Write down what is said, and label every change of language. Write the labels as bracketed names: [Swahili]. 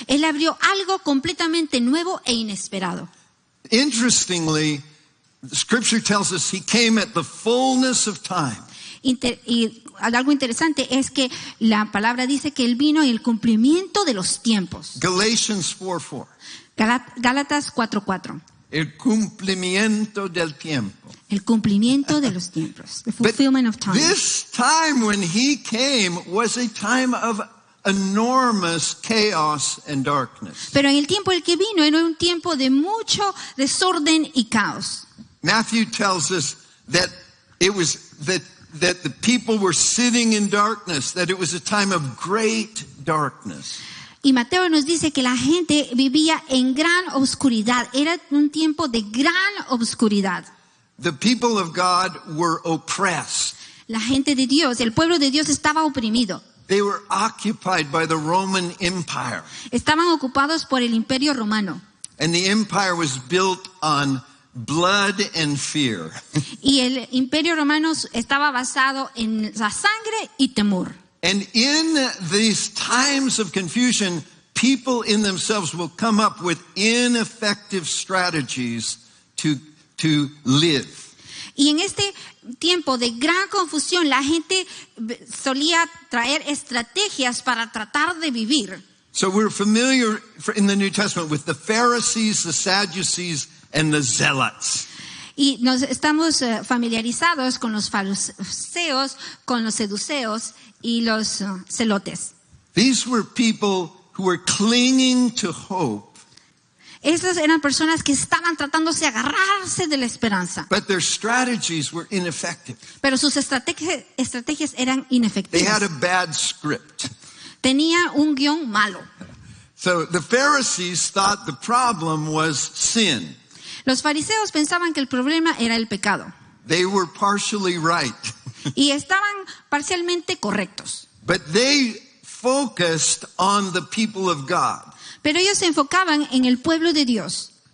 [Spanish] Él abrió algo completamente nuevo e inesperado. [English] Interestingly, the scripture tells us he came at the fullness of time. [Spanish] Y algo interesante es que la palabra dice que Él vino en el cumplimiento de los tiempos. [English] Galatians 4:4. [Spanish] Gálatas 4:4. El cumplimiento del tiempo. El cumplimiento de los tiempos. [English] The But fulfillment of time. this time when he came was a time of enormous chaos and darkness. [Spanish] Pero en el tiempo en el que vino era un tiempo de mucho desorden y caos. [English] Matthew tells us that it was that the people were sitting in darkness, that it was a time of great darkness. [Spanish] Y Mateo nos dice que la gente vivía en gran oscuridad. Era un tiempo de gran oscuridad. [English] The people of God were oppressed. [Spanish] La gente de Dios, el pueblo de Dios estaba oprimido. [English] They were occupied by the Roman Empire. [Spanish] Estaban ocupados por el Imperio Romano. [English] And the empire was built on blood and fear. [Spanish] Y el Imperio Romano estaba basado en la sangre y temor. [English] And in these times of confusion, people in themselves will come up with ineffective strategies to live. [Spanish] Y en este tiempo de gran confusión, la gente solía traer estrategias para tratar de vivir. [English] So we're familiar in the New Testament with the Pharisees, the Sadducees, and the Zealots. [Spanish] Y nos estamos familiarizados con los fariseos, con los seduceos y los celotes. [English] These were people who were clinging to hope, [Spanish] Esas eran personas que estaban tratándose de agarrarse de la esperanza. [English] but their strategies were ineffective. [Spanish] Pero sus estrategias eran [English] They [Spanish] inefectivas. [English] had a bad script. [Spanish] Tenía un guión malo. [English] So the Pharisees thought the problem was sin. [Spanish] Los fariseos pensaban que el problema era el pecado. [English] They were partially right. [Spanish] Y estaban parcialmente correctos. [English] But they focused on the people of God. [Spanish] Pero ellos se enfocaban en el pueblo de Dios.